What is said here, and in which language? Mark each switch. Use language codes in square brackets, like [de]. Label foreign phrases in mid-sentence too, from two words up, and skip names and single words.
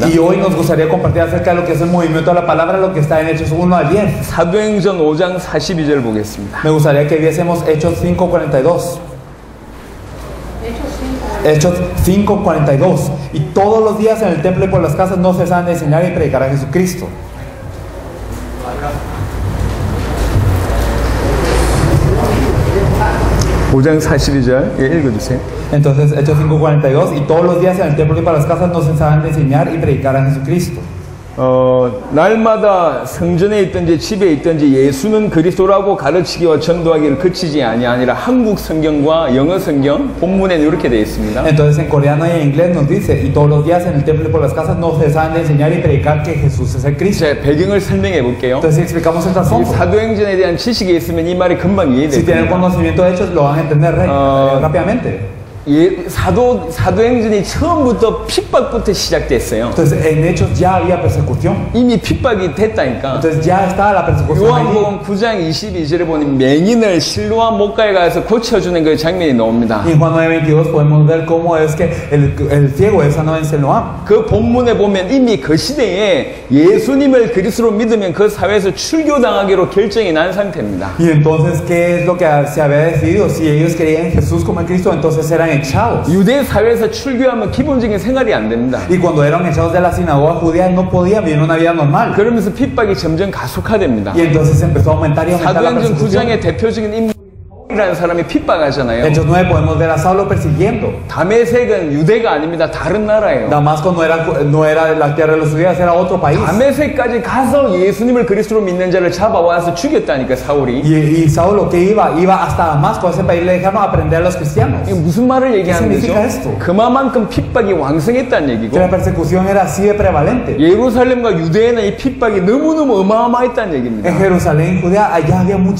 [es] Y hoy nos gustaría compartir acerca de lo que es el movimiento de la palabra, lo que está en Hechos 1 al 10. [ko] 사도행전 5장 42절 보겠습니다. [es] Me gustaría que viésemos Hechos 5:42. Hechos 5:42. Y todos los días en el templo y por las casas no cesaban de enseñar y predicar a Jesucristo. [ko] 오장 42절 읽어주세요. [es] Entonces, Hechos 5:42. Y todos los días en el templo y por las casas no cesaban de enseñar y predicar a Jesucristo. [ko] 날마다 성전에 있든지 집에 있든지 예수는 그리스도라고 가르치기와 전도하기를 그치지 아니라 한국 성경과 영어 성경 본문에는 이렇게 되어 있습니다. [es] Entonces, en coreano y en inglés nos dice: y todos los días en el templo y por las casas no cesaban de enseñar y predicar que Jesús es el Cristo. [ko] 제 배경을 설명해 볼게요. [es] Entonces, si explicamos el [ko] 이 [es] trasfondo, [ko] 사도행전에 대한 지식이 있으면 이 말이 금방 [es] si [ko] 이해될 [es] tienen [ko] 겁니다. [es] conocimiento de Hechos, lo van a entender rápidamente. [ko] 사도행전이 처음부터 핍박부터 시작됐어요. [es] Entonces, en Hechos ya había persecución. [ko] 이미 핍박이 됐다니까. [es] Entonces, ya estaba la persecución allí. [ko] 요한복음 9장 22절에 보니 맹인을 실로암 못가에 가서 고쳐주는 그 장면이 나옵니다. [es] Y en Juan 9:22 podemos ver cómo es que el ciego es sanado en Siloam. [ko] 그 본문에 보면 이미 그 시대에 예수님을 그리스도로 믿으면 그 사회에서 출교당하기로 결정이 난 상태입니다. [es] Y entonces, ¿qué es lo que se había decidido? Si ellos creían en Jesús como el Cristo, entonces eran echados. [ko] 유대 사회에서 출교하면 기본적인 생활이 안 됩니다. [es] Y cuando eran echados de la sinagoga judía, no podían vivir una vida normal. [ko] 그러면서 핍박이 점점 가속화됩니다. [es] Y entonces empezó a aumentar y aumentar la [ko] 사도행전 [es] persecución. [ko] 9장의 대표적인 인물이라는 사람이 핍박하잖아요. [es] Hechos 9 podemos ver a Saulo persiguiendo. [ko] 다메섹은 유대가 아닙니다. 다른 나라예요. [es] Damasco no era la tierra de los judíos, era otro país. [ko] 다메섹까지 가서 예수님을 그리스도로 믿는 자를 잡아와서 죽였다니까 사울이. [es] Y Saulo que iba hasta Damasco, a ese país, le dejaron aprender a los cristianos. [ko] 이게 무슨 말을 얘기하는 거죠? [es] significa esto? [ko] 그만큼 핍박이 왕성했다는 얘기고 [es] Que la persecución era así de prevalente. [ko] 예루살렘과 유대에는 이 핍박이 너무너무 어마어마했다는 얘기입니다. [es] En Jerusalén, Judea, allá había muchísima de esta